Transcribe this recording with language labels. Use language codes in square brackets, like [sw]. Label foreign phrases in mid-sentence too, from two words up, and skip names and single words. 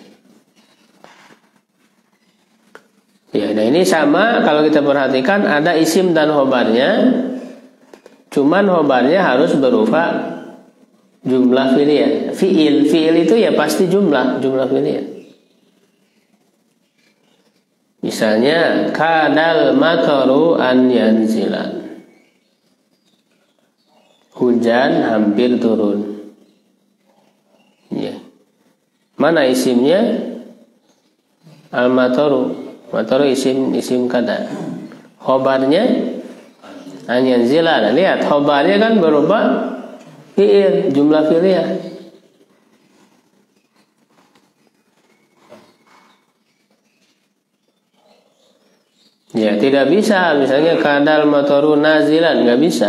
[id] Ya, nah ini sama kalau kita perhatikan ada isim dan khobarnya. Cuman khobarnya harus berupa [ar] jumlah fi'liyah. [id] Fi'il itu ya pasti [ar] jumlah fi'liyah. Misalnya kadal mataru an yanzilan. [id] Hujan hampir turun. Ya. Mana isimnya? Al-mataru. Mataru isim kada. Khobarnya [ar] an yanzilan. [id] Lihat, khobarnya kan berupa fi'il, [ar] jumlah fi'liyah. [id] Ya, tidak bisa misalnya [ar] kadal mataru nazilan, [id] nggak bisa.